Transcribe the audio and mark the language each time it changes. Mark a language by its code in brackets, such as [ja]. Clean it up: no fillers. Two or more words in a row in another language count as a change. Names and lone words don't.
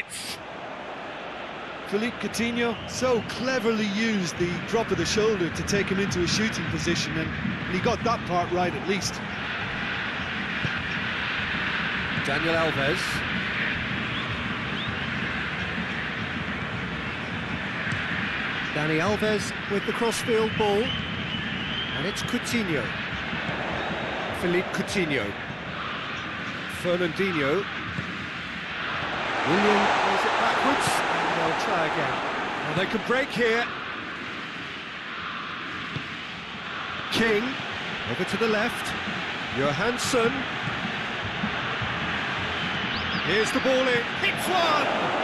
[en] Philippe Coutinho so cleverly used the drop of the shoulder to take him into a shooting position, and he got that part right at least. Daniel Alves. Dani Alves with the crossfield ball. And it's Coutinho. Philippe Coutinho. Fernandinho. Willian plays it backwards. And they'll try again. Well, they could break here. King. Over to the left. Johansson. Here's the ball in. Hits one!